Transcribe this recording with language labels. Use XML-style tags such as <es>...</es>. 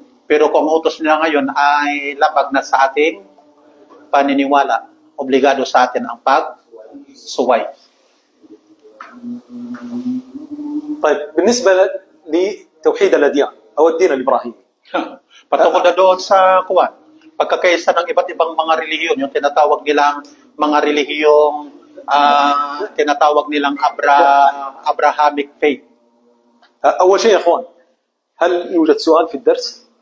<tl>Pero kung utos nila ngayon ay labag na sa ating paniniwala, obligado sa atin ang pagsuway.</tl> <ar>طيب بالنسبة لتوحيد الأديان أو الدين الإبراهيمي</ar> <tl>Patungkol na doon sa kuwan, pagkakaisa ng iba't ibang mga relihiyon, yung tinatawag nilang mga relihiyong tinatawag nilang Abrahamic faith.</tl> <ar>أول شيء يا أخوان هل يوجد سؤال في الدرس؟</ar>